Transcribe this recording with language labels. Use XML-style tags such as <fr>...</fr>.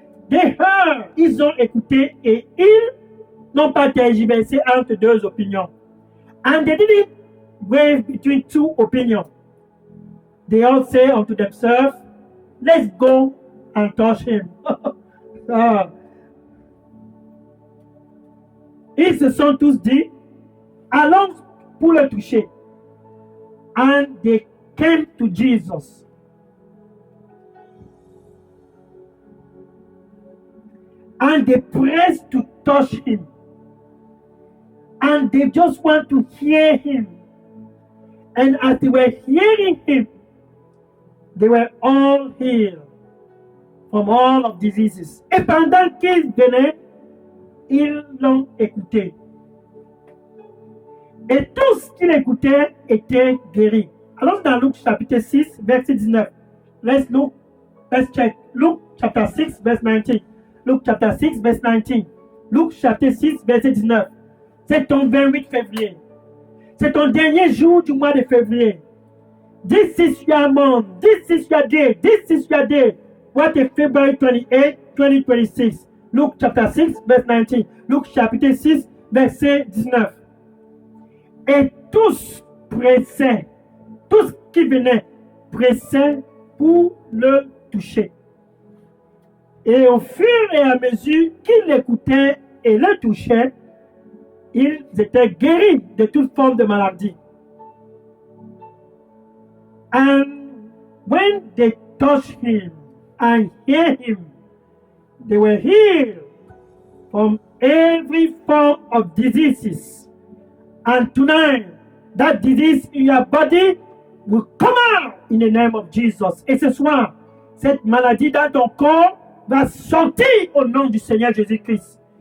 <fr>Des heures, ils ont écouté et ils n'ont pas tergiversé entre deux opinions.</fr> <en>And they didn't wave between two opinions. They all say unto themselves, let's go and touch him. Ils se sont tous dit, allons pour le toucher. And they came to Jesus. And they pressed to touch him. And they just want to hear him. And as they were hearing him, they were all healed from all of diseases.</en> <fr>Et pendant qu'ils venaient, ils l'ont écouté. Et tous qui l'écoutaient étaient guéris. Allons dans Luc chapitre 6, verset 19.</fr> <en>Let's check. Luke chapter 6, verse 19. Luke chapter 6, verse 19. Luke chapter 6, verset 19.</en> <fr>C'est ton 28 février. C'est ton dernier jour du mois de février.</fr> <en>This is your month. This is your day. This is your day. What is February 28, 2026? Luke chapter 6, verse 19.</en> <fr>Luke chapitre 6, verset 19. Et tous pressaient, tous qui venaient pressaient pour le toucher. Et au fur et à mesure qu'ils l'écoutaient et le touchaient, ils étaient guéris de toute forme de maladie.</fr> <en>And when they touched him and hear him, they were healed from every form of diseases. And tonight, that disease in your body will come out in the name of Jesus.</en> <fr>Et ce soir, cette maladie dans ton corps va sortir au nom du Seigneur Jésus-Christ.</fr>